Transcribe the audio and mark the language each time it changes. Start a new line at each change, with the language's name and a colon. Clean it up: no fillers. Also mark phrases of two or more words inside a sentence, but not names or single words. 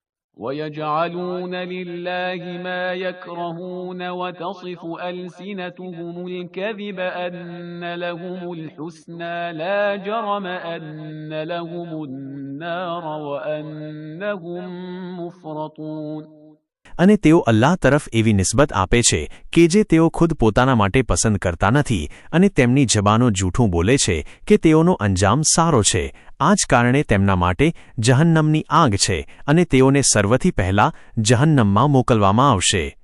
Arabic: وَيَجْعَلُونَ لِلَّهِ مَا يَكْرَهُونَ وَتَصِفُ أَلْسِنَتُهُمُ الْكَذِبَ أَنَّ لَهُمُ الْحُسْنَىٰ لَا جَرَمَ أَنَّ لَهُمُ النَّارَ وَأَنَّهُم مُّفْرَطُونَ.
Gujarati: અને તેઓ અલ્લાહ તરફ એવી નિસ્બત આપે છે કે જે તેઓ ખુદ પોતાના માટે પસંદ કરતા નથી, અને તેમની જબાનો જૂઠું બોલે છે કે તેઓનો અંજામ સારો છે. આ જ કારણે તેમના માટે જહન્નમની આગ છે, અને તેઓને સર્વથી પહેલા જહન્નમમાં મોકલવામાં આવશે.